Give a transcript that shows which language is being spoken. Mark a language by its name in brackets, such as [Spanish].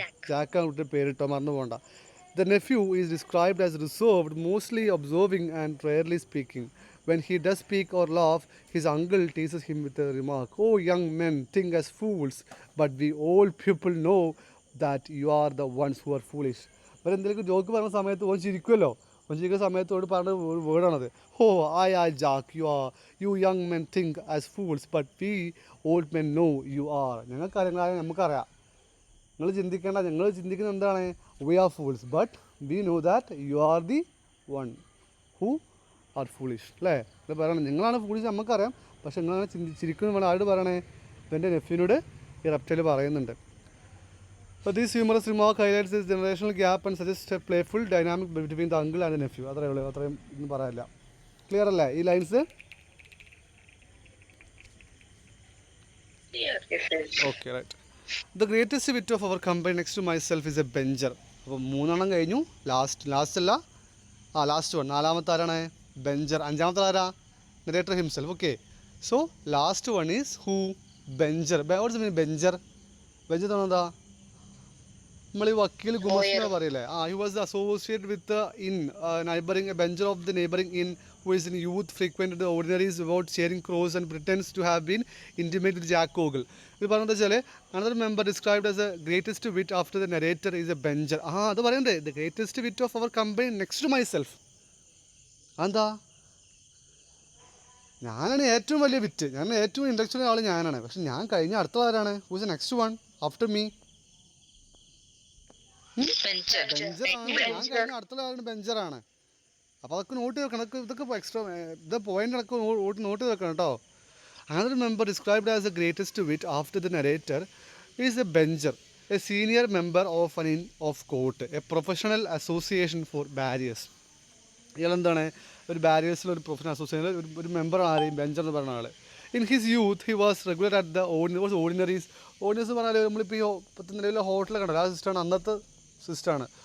[Malayalam] ജാക്കാണ് കുട്ടിയുടെ പേരിട്ടോ, മറന്നു പോകണ്ട. [English] The nephew is described as reserved, mostly observing and rarely speaking. When he does speak or laugh, his uncle teases him with a remark, "Oh, young men, think as fools, but we old people know that you are the ones who are foolish." [Malayalam] അപ്പോൾ എന്തെങ്കിലും joke പറയുന്ന സമയത്ത് ഓൻ ചിരിക്കുമല്ലോ, ഓൻ ചിരിക്കുന്ന സമയത്തോട് പറഞ്ഞ വേർഡാണത്. [English] "Oh, I Jack, you young men think as fools, but we old men know you are." [Malayalam] ഞങ്ങൾക്ക് കാര്യങ്ങളായ നമുക്കറിയാം, നിങ്ങൾ ചിന്തിക്കേണ്ട, ഞങ്ങൾ ചിന്തിക്കുന്നത് എന്താണ്, [English] we are fools, but we know that you are the one who are foolish അല്ലേ? [Malayalam] ഇത് പറയണം നിങ്ങളാണ് ഫൂളിഷ് നമുക്കറിയാം, പക്ഷെ നിങ്ങളാണ് ചിരിക്കുന്നു വേണം ആരോട് പറയണേ? ഇവൻ്റെ നെഫ്യൂനോട് ഈ റെപ്റ്റൈൽ പറയുന്നുണ്ട്. [English] അപ്പോൾ these humorous remark highlights this generational gap and suggest a playful dynamic between the uncle and nephew. [Malayalam] അത്രയേ ഉള്ളൂ, അത്രയും ഒന്നും പറയാനില്ല. ക്ലിയർ അല്ലേ ഈ lines? [English] Okay right. The greatest wit of our company next to myself is a bencher. [Malayalam] അപ്പോൾ 3 കഴിഞ്ഞു. ലാസ്റ്റ് അല്ല, ലാസ്റ്റ് വൺ. നാലാമത്തെ ആരാണ്? ബെഞ്ചർ. അഞ്ചാമത്തെ ആരാ? Narrator himself. [English] Okay, so last one is who? Bencher. What's mean bencher? Bencher എന്താ? [Malayalam] നമ്മൾ ഈ വക്കീൽ ഗുമസ്റ്റിനെ പറയില്ലേ? [English] He was associate with in neighbouring a bencher of the neighbouring inn who is in youth frequented the ordinaries about sharing crows and pretends to have been intimate with Jack Ogle. [Malayalam] ഇത് പറയുന്നത് വെച്ചാൽ [English] another member described as the greatest wit after the narrator is a bencher. [Malayalam] അത് പറയണ്ടേ? [English] the greatest wit of our company next to myself. [Malayalam] എന്താ? ഞാനാണ് ഏറ്റവും വലിയ വിറ്റ്, ഞാൻ ഏറ്റവും ഇൻ്റലക്ച്വൽ ആൾ ഞാനാണ്. പക്ഷെ ഞാൻ കഴിഞ്ഞ അടുത്ത ആരാണ്? [English] Who is next one after me? [Malayalam] ബെഞ്ചറാണ്. ഞാൻ കഴിഞ്ഞ അടുത്ത ആളാണ് ബെഞ്ചറാണ്. അപ്പോൾ അതൊക്കെ നോട്ട് വെക്കണം. ഇതൊക്കെ എക്സ്ട്രാ ഇത് പോയിൻ്റ് അതൊക്കെ നോട്ട് വെക്കണം കേട്ടോ. [English] Another member described as the greatest wit after the narrator is a bencher, a senior member of an inn of court, a professional association for barriers. [Malayalam] ഇയാളെന്താണ്? ഒരു ബാരിയേഴ്സിൽ ഒരു പ്രൊഫഷണൽ അസോസിയേഷൻ ഒരു മെമ്പറാണ്. ആരെയും bencher എന്ന് പറയുന്ന ആൾ. [English] In his youth he was regular at the ordinaries. [Malayalam] ഓർഡിനറീസ് എന്ന് പറഞ്ഞാൽ നമ്മളിപ്പോൾ ഈ ഇപ്പോഴത്തെ നിലവിലെ ഹോട്ടലൊക്കെ ഉണ്ടല്ലോ, ആ സിസ്റ്റമാണ് അന്നത്തെ സിസ്റ്റമാണ്.